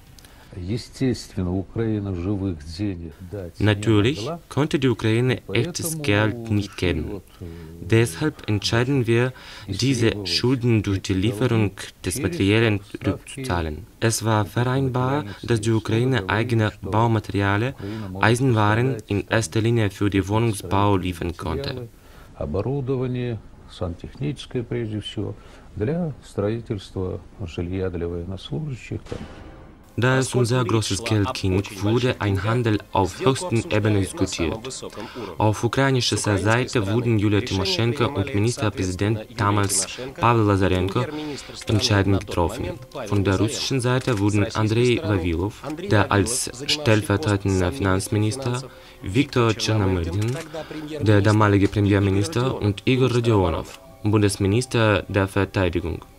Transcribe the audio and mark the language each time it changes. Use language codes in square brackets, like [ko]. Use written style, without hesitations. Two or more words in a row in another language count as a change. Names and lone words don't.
[de] Natürlich konnte die Ukraine echtes Geld nicht geben. Deshalb entscheiden wir, diese Schulden durch die Lieferung des Materiellen zurückzuzahlen. Es war vereinbar, dass die Ukraine eigene Baumaterialien, Eisenwaren in erster Linie für den Wohnungsbau liefern konnte. [ru] Оборудование, сантехническое прежде всего, для строительства жилья для военнослужащих. [de] Da es um sehr großes Geld ging, wurde ein Handel auf höchster Ebene diskutiert. Auf ukrainischer Seite wurden Julia Timoschenko und Ministerpräsident damals Pavel Lazarenko Entscheidungen getroffen. Von der russischen Seite wurden Andrei Vavilov, der als stellvertretender Finanzminister, Viktor Chernomyrdin, der damalige Premierminister und Igor Rodionov, Bundesminister der Verteidigung.